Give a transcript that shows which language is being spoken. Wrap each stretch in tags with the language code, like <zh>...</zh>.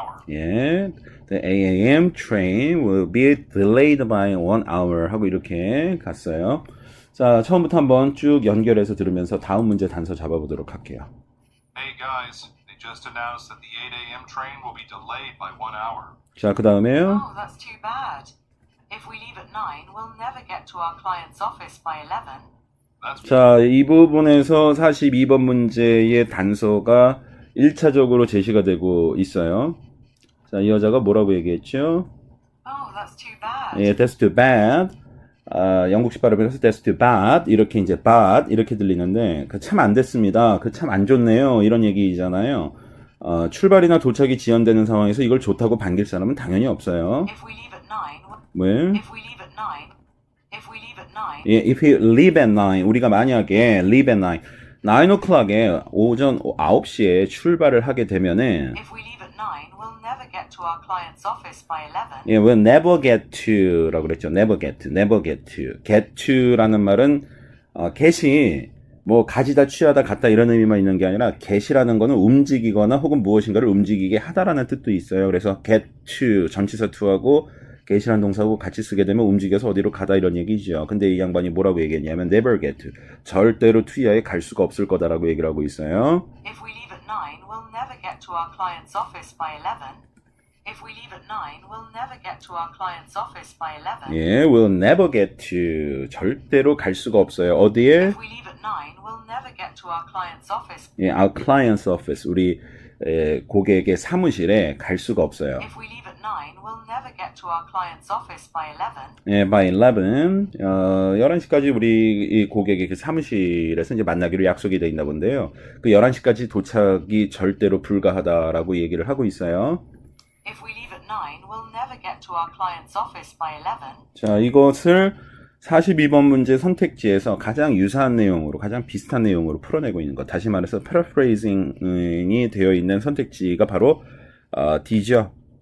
<en>예, the 8 a.m. train will be delayed by 1 hour</en> <ko>하고 이렇게 갔어요. 자, 처음부터 한번 쭉 연결해서 들으면서 다음 문제 단서 잡아보도록 할게요.</ko> <en>Hey guys, they just announced that the 8 a.m. train will be delayed by 1 hour.</en> <ko>자, 그 다음에요.</ko> <en>Oh, that's too bad. If we leave at 9, we'll never get to our client's office by 11.</en> <ko>자, 이 부분에서 42번 문제의 단서가 1차적으로 제시가 되고 있어요. 자, 이 여자가 뭐라고 얘기했죠?</ko> <en>Oh, that's too bad. 예, that's too bad.</en> <ko>영국식 발음에서</ko> <en>that's too bad</en> <ko>이렇게 이제 bad 이렇게 들리는데 그 참 안 됐습니다. 그 참 안 좋네요. 이런 얘기잖아요. 출발이나 도착이 지연되는 상황에서 이걸 좋다고 반길 사람은 당연히 없어요.</ko> <en>If we leave at 9,</en> <ko>왜?</ko> <en>if we leave at 9, if we leave at 9, 예, if we leave at 9,</en> <ko>우리가 만약에</ko> <en>leave at 9, 9 o'clock에</en> <ko>오전 9시에 출발을 하게 되면은</ko> <en>if we leave at 9, we'll never get to our client's office by 11. 예, we'll never get to라고</en> <ko>그랬죠.</ko> <en>never get to, never get to.</en> <ko>get to라는 말은 get이 뭐 가지다, 취하다, 갖다 이런 의미만 있는 게 아니라 get이라는 거는 움직이거나 혹은 무엇인가를 움직이게 하다라는 뜻도 있어요. 그래서 get to, 전치사 to하고 get이라는 동사하고 같이 쓰게 되면 움직여서 어디로 가다 이런 얘기죠. 근데 이 양반이 뭐라고 얘기했냐면</ko> <en>never get to,</en> <ko>절대로 to 이하에 갈 수가 없을 거다라고 얘기를 하고 있어요.</ko> <en>If we leave at 9, we'll never get to our client's office by 11. If we leave at 9, we'll never get to our client's office by 11.</en> <ko>예,</ko> <en>we'll never get to,</en> <ko>절대로 갈 수가 없어요. 어디에?</ko> <en>If we leave at 9, we'll never get to our client's office.</en> <ko>예,</ko> <en>our client's office,</en> <ko>우리 고객의 사무실에 갈 수가 없어요.</ko> <en>If we leave at 9, we'll never get to our client's office by 11.</en> <ko>예,</ko> <en>by 11,</en> <ko>11시까지 우리 이 고객의 그 사무실에서 이제 만나기로 약속이 돼 있나 본데요. 그 11시까지 도착이 절대로 불가하다라고 얘기를 하고 있어요.</ko> <en>If we leave at 9, we'll never get to our client's office by 11.</en> <ko>자, 이것을 42번 문제 선택지에서 가장 유사한 내용으로, 가장 비슷한 내용으로 풀어내고 있는 것. 다시 말해서 paraphrasing이 되어 있는 선택지가 바로 D죠.</ko>